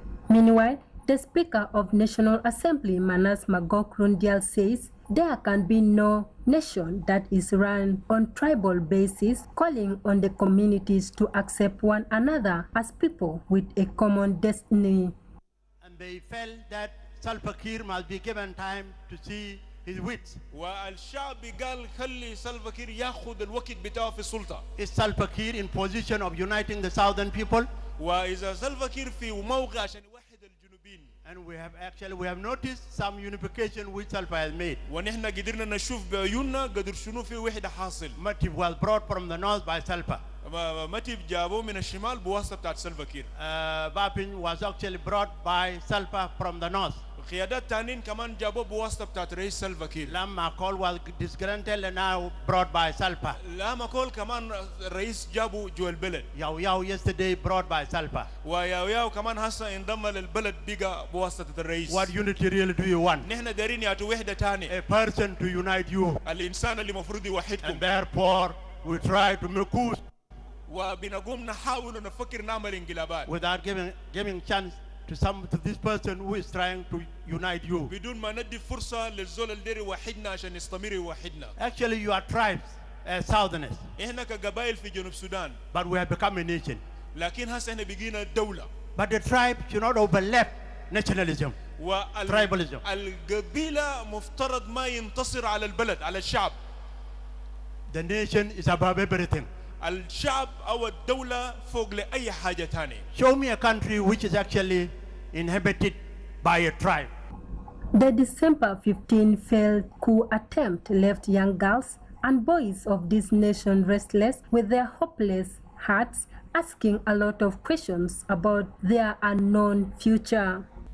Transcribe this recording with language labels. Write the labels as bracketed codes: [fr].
[en] Meanwhile, the Speaker of National Assembly, Manas Magog Rundial, says there can be no nation that is run on tribal basis, calling on the communities to accept one another as people with a common destiny. And they felt that Salva Kiir must be given time to see his wits. [ar] والشعب قال خلي سلفا كير ياخذ الوقت بتاعه في السلطة. [en] Is Salva Kiir in position of uniting the southern people? [ar] وإذا سلفا كير في موقع عشان يوحد الجنوبين. [en] And we have noticed some unification which Salva has made. [ar] ونحن قدرنا نشوف بعيوننا قدر شنو في وحدة حاصل. [en] Motive was brought from the north by Salva. [ar] متيب جابوه من الشمال بواسطة بتاعت سلفا كير. [en] Bapin was actually brought by Salva from the north. [ar] قيادات تانين كمان جابوه بواسطة بتاعت رئيس سلفا كير. [en] Lam Akol was disgruntled and now brought by Salva. [ar] لما كول كمان رئيس جابوا جوا البلد. [en] Yau yesterday brought by Salva. [ar] وياو كمان هسه انضم للبلد بقى بواسطة الرئيس. [en] What unity really do you want? [ar] نحن دارين يعطوا وحدة تاني. [en] A person to unite you. [ar] الإنسان اللي مفروض يوحدكم. [en] And therefore we try to make coups. [ar] وبنقوم نحاول نفكر نعمل انقلابات. [en] Without giving chance to this person who is trying to unite you. [ar] بدون ما ندي فرصة للزول اللي داري يوحدنا عشان يستمر يوحدنا. [en] Actually, you are tribes, southerners. [ar] إحنا كقبائل في جنوب السودان. [en] But we have become a nation. [ar] لكن هسه إحنا بقينا دولة. [en] But the tribe should not overlap nationalism. Tribalism. [ar] القبيلة مفترض ما ينتصر على البلد على الشعب. [en] The nation is above everything. [ar] الشعب أو الدولة فوق لأي حاجة تانية. [en] Show me a country which is actually inhabited by a tribe. The December 15 failed coup attempt left young girls and boys of this nation restless with their hopeless hearts, asking a lot of questions about their unknown future.